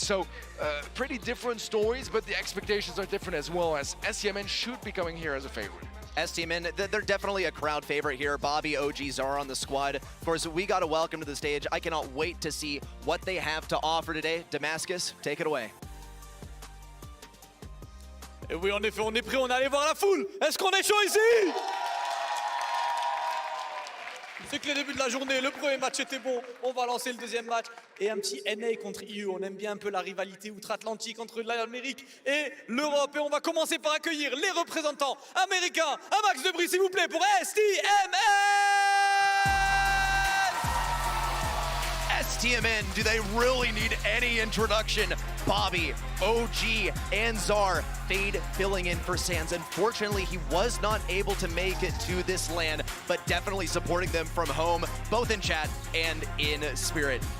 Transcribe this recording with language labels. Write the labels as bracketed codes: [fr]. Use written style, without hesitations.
[en] So pretty different stories, but the expectations are different as well, as STMN should be coming here as a favorite. STMN, they're definitely a crowd favorite here. Bobby, OG, Zara on the squad. Of course, we got to welcome to the stage. I cannot wait to see what they have to offer today. Damascus, take it away. [fr] Et oui, en effet, on est prêt, on est allé voir la foule. Est-ce qu'on est chaud ici? C'est que le début de la journée, le premier match était bon. On va lancer le deuxième match. Et un petit NA contre EU. On aime bien un peu la rivalité outre-Atlantique entre l'Amérique et l'Europe. Et on va commencer par accueillir les représentants américains. Un max de bruit, s'il vous plaît, pour STMN! [en] STMN, do they really need any introduction? Bobby, OG, and Czar. Fade filling in for Sands. Unfortunately, he was not able to make it to this LAN, but definitely supporting them from home, both in chat and in spirit.